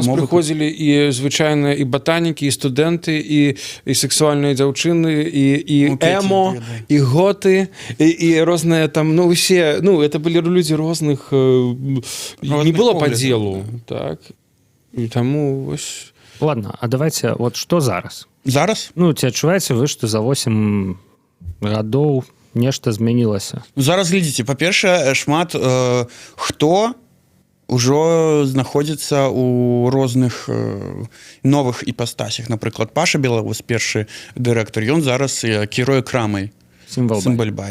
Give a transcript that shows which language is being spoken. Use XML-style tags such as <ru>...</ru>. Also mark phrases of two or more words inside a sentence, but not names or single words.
<be>Да нас прыходзілі і звычайныя і батанікі, і студэнты, і сексуальныя дзяўчыны, і эмо, і готы, і розныя там, ну усе, ну это былі людзі розных, не было падзелу, так. І таму вось...</be> <ru>Ладно, а давайте, вот что зараз?</ru> <be>Зараз? Ну, ці адчуваеце вы, што за 8 гадоў нешта змянілася? Зараз глядзіце, па-першае, шмат хто ўжо знаходзіцца ў розных новых іпастасях. Напрыклад, Паша Белаус, першы дырэктар, ён зараз кіруе крамай Сімвалбай.</be>